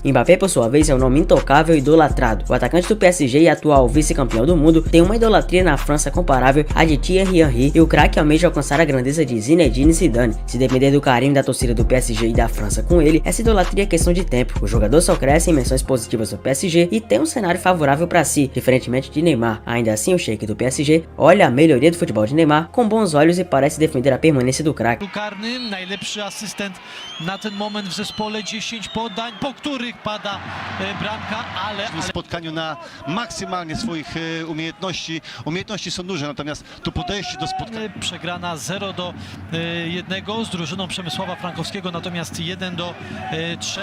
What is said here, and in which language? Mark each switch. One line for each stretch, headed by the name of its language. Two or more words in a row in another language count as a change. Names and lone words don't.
Portuguese: Mbappé, por sua vez, é um nome intocável e idolatrado. O atacante do PSG e atual vice-campeão do mundo tem uma idolatria na França comparável à de Thierry Henry, e o craque almeja alcançar a grandeza de Zinedine Zidane. Se depender do carinho da torcida do PSG e da França com ele, essa idolatria é questão de tempo. O jogador só cresce em menções positivas do PSG e tem um cenário favorável para si, diferentemente de Neymar. Ainda assim, o sheik do PSG olha a melhoria do futebol de Neymar com bons olhos e parece defender a permanência do craque.
Polish: Najlepszy asystent na ten moment w zespole, 10 podań, po których pada bramka, ale... W spotkaniu na maksymalnie swoich umiejętności są duże, natomiast to podejście do spotkania. Przegrana 0-1 z drużyną Przemysława Frankowskiego, natomiast 1-3.